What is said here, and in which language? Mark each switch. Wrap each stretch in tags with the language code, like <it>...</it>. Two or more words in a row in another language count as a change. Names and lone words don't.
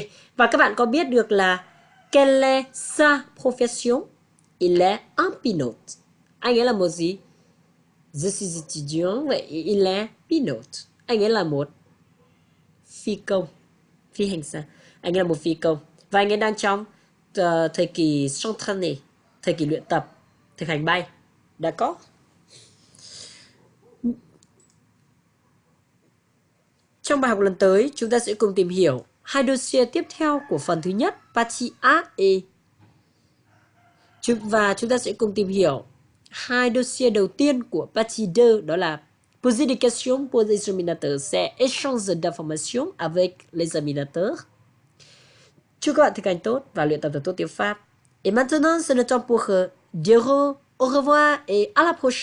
<vi>Và các bạn có biết được là</vi> <fr>quelle est sa profession? Il est un pilote.</fr> <vi>Anh ấy là một gì?</vi> <fr>Je suis étudiant, vậy il est pilote.</fr> <vi>Anh ấy là một phi công, phi hành gia. Anh ấy là một phi công. Và anh ấy đang trong thời kỳ s'entraîner, thời kỳ luyện tập, thực hành bay.</vi> <fr>D'accord?</fr> <vi>Trong bài học lần tới, chúng ta sẽ cùng tìm hiểu hai dossier tiếp theo của phần thứ nhất,</vi> <fr>partie A et.</fr> <vi>Và chúng ta sẽ cùng tìm hiểu hai dossier đầu tiên của partie 2, đó là</vi> <fr>poser des questions pour les examinateurs, c'est échange d'informations avec les examinateurs.</fr> <vi>Chúc các bạn thực hành tốt và luyện tập thật tốt tiếng Pháp.</vi> <fr>Et maintenant, c'est le temps pour dire au revoir et à la prochaine.</fr>